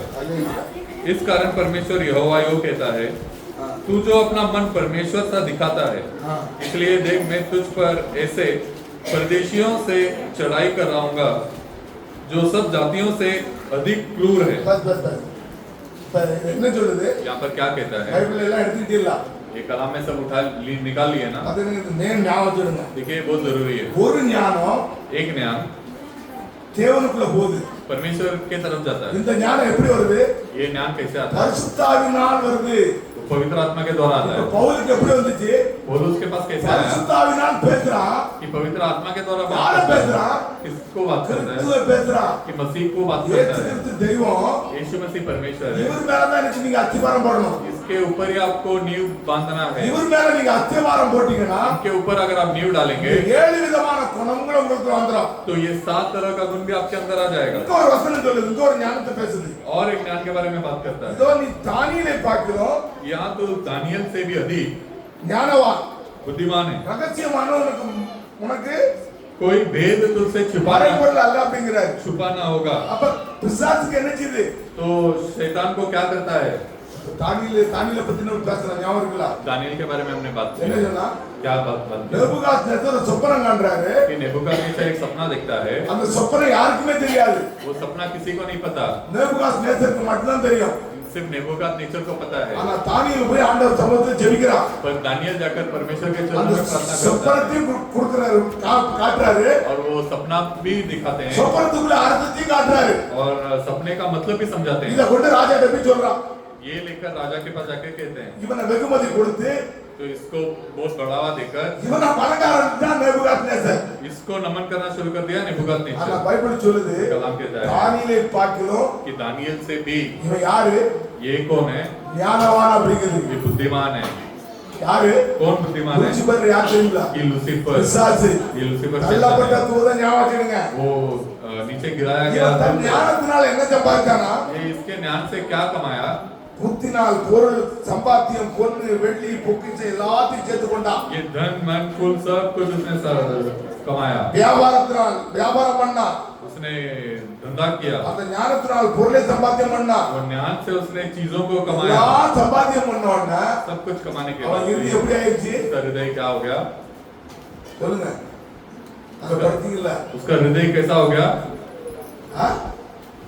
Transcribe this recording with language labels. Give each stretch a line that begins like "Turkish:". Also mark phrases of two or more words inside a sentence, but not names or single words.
Hindi: हालेलुया। इस कारण परमेश्वर यहोवा यो कहता है, हाँ तू जो अपना मन परमेश्वर सा दिखाता है, हाँ इसलिए देख मैं तुझ पर ऐसे परदेशियों से चढ़ाई कराऊंगा जो सब जातियों से अधिक क्रूर है। बस बस बस
Tamil: என்ன சொல்லுது?
Hindi: यहाँ पर क्या कहता है?
Tamil: பைபிள் எல்லாம் எடுத்துட்டீங்களா?
Hindi: ये कलाम में सब निकाल लिए ना।
Tamil: அது நீங்க நேம் ஞாபகம் வச்சிருங்க.
Hindi: देखिए बहुत जरूरी है।
Tamil: ஒரு ஞானம்
Hindi: एक ज्ञान
Tamil: தேவனுக்குள்ள போகுது.
Hindi: परमेश्वर के तरफ जाता है।
Tamil: இந்த ஞானம் எப்படி வருது?
Hindi: ये ज्ञान कैसे आता है?
Tamil: பரிசுத்தாவினால் வருது.
Hindi: वो पवित्र आत्मा के द्वारा आता
Tamil: இப்ப
Hindi: है।
Tamil: பவுலுக்கு எப்படி வந்துச்சு?
Hindi: पौलुस के पास कैसे आया?
Tamil: பரிசுத்தாவினால் பேசுறான்.
Hindi: कि पवित्र आत्मा के द्वारा
Tamil: யார
Hindi: बात करता है।
Tamil: பேசுறான்?
Hindi: किसको बात करता है?
Tamil: கிறிஸ்துவை பேசுறான்.
Hindi: कि मसीह को बात
Tamil: இயேசு
Hindi: करता है।
Tamil: கிறிஸ்து தெய்வம்.
Hindi: यीशु मसीह परमेश्वर है।
Tamil: இவர் மேல தான் எனக்கு நீங்க அத்திவாரம் போடணும்.
Hindi: इसके ऊपर ही आपको नींव बांधना है।
Tamil: இவர் மேல நீங்க அத்திவாரம் போட்டீங்கன்னா
Hindi: इनके ऊपर अगर आप नींव डालेंगे
Tamil: இந்த 7 விதமான குணங்கள் உங்களுக்கு வந்துரும்.
Hindi: तो ये 7 तरह का गुण भी आपके अंदर आ जाएगा।
Tamil: இங்க ஒரு வசனம் சொல்லுது, இங்க ஒரு ஞானத்தை பேசுது.
Hindi: और एक ज्ञान के बारे में बात करता है।
Tamil: இதோ நீ தானியேலை பார்க்கிறோம்,
Hindi: यहाँ तो दानियल से भी अधिक
Tamil: ஞானவான்,
Hindi: बुद्धिमान है।
Tamil: ரகசியமான உனக்கு
Hindi: कोई भेद तुझसे छुपा
Tamil: மறைபொருள் அல்ல அப்படிங்கிறாரு.
Hindi: ना होगा।
Tamil: அப்ப பிசாசுக்கு என்ன செய்யுது?
Hindi: तो शैतान को क्या करता है?
Tamil: தானியேலை பத்தி நம்ம பேசலாம், ஞாபகம் இருக்குல்ல?
Hindi: दानियल के बारे में हमने बात
Tamil: என்ன
Hindi: की।
Tamil: சொன்னா?
Hindi: क्या बात की?
Tamil: நேபுகாத்நேசர் ஒரு சொப்பனம் காண்றாரு.
Hindi: कि नेबूकदनेस्सर एक सपना देखता है।
Tamil: அந்த சொப்பனம் யாருக்குமே தெரியாது.
Hindi: वो सपना किसी को नहीं पता,
Tamil: நேபுகாத்நேசருக்கு மட்டும்தான் தெரியும்.
Hindi: सिर्फ नेबूकदनेस्सर को पता है।
Tamil: ஆனா தானியேல் போய் ஆண்டவர் சமூகத்துல ஜெபிக்கிறான்.
Hindi: पर दानियल जाकर परमेश्वर के चरणों
Tamil: அந்த
Hindi: में प्रार्थना करता है
Tamil: சொப்பனத்தையும் கொடுக்கறாரு, காட்டுறாரு.
Hindi: और वो सपना भी दिखाते हैं
Tamil: சொப்பனத்துக்குள்ள அர்த்தத்தையும் காட்டுறாரு.
Hindi: और सपने का मतलब भी समझाते
Tamil: இத
Hindi: हैं।
Tamil: கொண்டு ராஜா போய் சொல்றான்.
Hindi: ये लेकर राजा के पास जाकर कहते हैं,
Tamil: இவனை வெகுமதி கொடுத்து
Hindi: तो इसको बहुत बढ़ावा देकर
Tamil: இவன பணக்காரன் தான் நேபுகாத்நேசர்.
Hindi: इसको नमन करना शुरू कर दिया
Tamil: ஆனா
Hindi: नेबूकदनेस्सर।
Tamil: பைபிள் சொல்லுது
Hindi: कलाम कहता है
Tamil: தானியேலை பார்க்கிறோம்,
Hindi: कि दानियल से भी
Tamil: இவன் யாரு?
Hindi: ये कौन है?
Tamil: ஞானவான் அப்படிங்கிறது.
Hindi: ये बुद्धिमान है।
Tamil: யாரு?
Hindi: कौन बुद्धिमान है?
Tamil: லூசிபர் யார் தெரியுங்களா?
Hindi: कि लूसीफर।
Tamil: பிசாசு.
Hindi: ये लूसीफर
Tamil: தள்ளப்பட்ட
Hindi: शैतान है।
Tamil: தூதன் ஞாபகம் வச்சுடுங்க.
Hindi: वो नीचे गिराया गया
Tamil: இவன் தன் ஞானத்தினால என்ன சம்பாதிச்சானா?
Hindi: ये इसके ज्ञान से क्या कमाया?
Tamil: புத்தினால் பொருள் சம்பாத்தியம் பொண்ணு வெள்ளி பொக்கிஷம் எல்லாத்தையும் சேர்த்து கொண்டான்.
Hindi: ये धन मन कुल सब कुछ उसने कमाया।
Tamil: வியாபாரத்தினால் வியாபாரம் பண்ணா.
Hindi: उसने धंधा किया
Tamil: அந்த ஞானத்தினால் பொருளை சம்பாத்தியம் பண்ணா.
Hindi: और ज्ञान से उसने चीजों को
Tamil: எல்லா
Hindi: कमाया।
Tamil: சம்பாத்தியம் பண்ண உடனே
Hindi: सब कुछ कमाने के
Tamil: அவன்
Hindi: बाद
Tamil: இறுதி எப்படி ஆயிடுச்சு?
Hindi: उसका हृदय क्या हो गया?
Tamil: சொல்லுங்க. அத படிச்சீங்களா?
Hindi: उसका हृदय कैसा हो गया?